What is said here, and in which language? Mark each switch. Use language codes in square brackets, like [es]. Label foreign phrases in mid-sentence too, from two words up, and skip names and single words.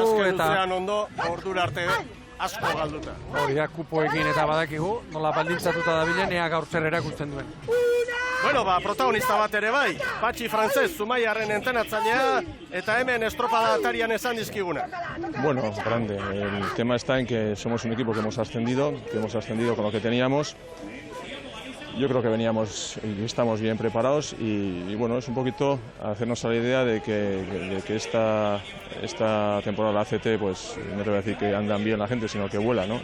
[eu] Azken luzean ondo, ordura arte asko galduta. Hori da, kupoekin eta badakigu, nola baldintzatuta dabilen, ea gaur zer erakusten duen. Bueno, ba, protagonista bat ere bai, Patxi Frantzez, Zumaiarren entrenatzailea, eta hemen estropada atarian esan dizkiguna. [es] Bueno, grande. El tema está en que somos un equipo que hemos ascendido con lo que teníamos. Yo creo que veníamos y estamos bien preparados y bueno, es un poquito hacernos a la idea de que esta temporada la ACT, pues no te voy a decir que andan bien la gente, sino que vuela, ¿no?